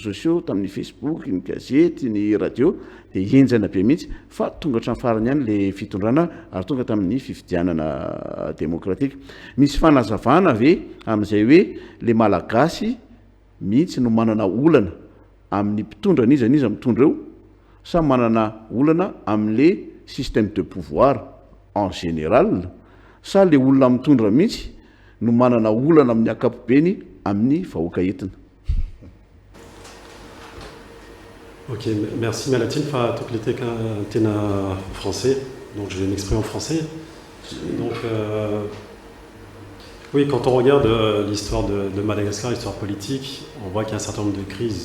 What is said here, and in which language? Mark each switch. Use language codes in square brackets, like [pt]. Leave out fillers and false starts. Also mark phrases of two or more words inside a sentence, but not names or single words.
[mg] sociaux tamin'ny Facebook ny gazety ny radio de enjana be mihitsy fa tonga hatrany farany ihany le fitondrana ary tonga tamin'ny fifidianana démocratique misy fanazavana ave amin'izay hoe le malagasy mihitsy no manana olana amin'ny mpitondra niza mitondra eo sa manana olana amin' [fr] le système de pouvoir en général [mg] sa le olona mitondra mihitsy no manana olana amin'ny akapobeny amin'ny vahoaka entina. [fr] Ok, merci Malatine. Enfin, tout l'été qu'un français, donc je vais m'exprimer en français. Donc, oui, quand on regarde l'histoire de Madagascar, l'histoire politique, on voit qu'il y a un certain nombre de crises.